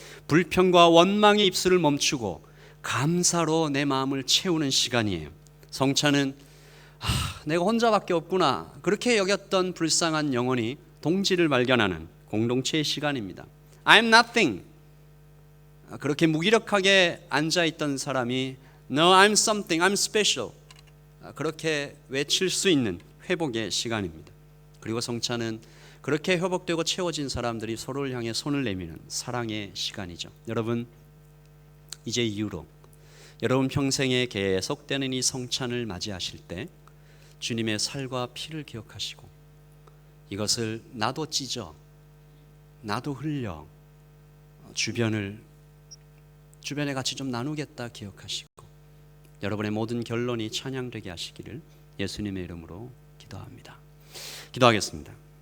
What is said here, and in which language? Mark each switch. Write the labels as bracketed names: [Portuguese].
[Korean] 불평과 원망의 입술을 멈추고 감사로 내 마음을 채우는 시간이에요. 성찬은 내가 혼자밖에 없구나 그렇게 여겼던 불쌍한 영혼이 동지를 발견하는 공동체의 시간입니다. [English] I'm nothing [Korean] 그렇게 무기력하게 앉아있던 사람이 [English] No, I'm something, I'm special. [Korean] 그렇게 외칠 수 있는 회복의 시간입니다. 그리고 성찬은 그렇게 회복되고 채워진 사람들이 서로를 향해 손을 내미는 사랑의 시간이죠. 여러분, 이제 이후로 여러분 평생에 계속되는 이 성찬을 맞이하실 때 주님의 살과 피를 기억하시고 이것을 나도 찢어 나도 흘려 주변에 같이 좀 나누겠다 기억하시고 여러분의 모든 결론이 찬양되게 하시기를 예수님의 이름으로 기도합니다. 기도하겠습니다.